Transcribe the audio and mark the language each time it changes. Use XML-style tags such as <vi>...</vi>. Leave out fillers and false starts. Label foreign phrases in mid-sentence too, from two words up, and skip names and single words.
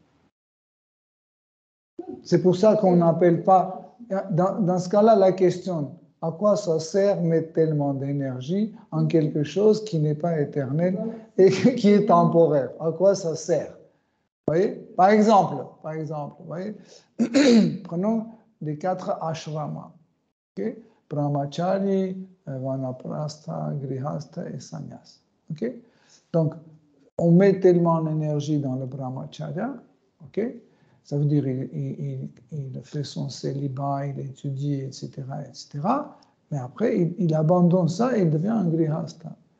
<fr>C'est pour ça qu'on n'appelle pas, dans ce cas-là, la question, à quoi ça sert mettre tellement d'énergie en quelque chose qui n'est pas éternel et qui est temporaire? À quoi ça sert? Vous voyez? Par exemple, vous voyez? Prenons les 4 ashramas. Okay? Brahmachari, Vanaprastha, Grihastha et Sannyas. Okay? Donc, on met tellement d'énergie dans le brahmacharya, okay? Ça veut dire il fait son célibat, il étudie, etc., etc. Mais après, il abandonne ça et il devient un grihastha.</fr>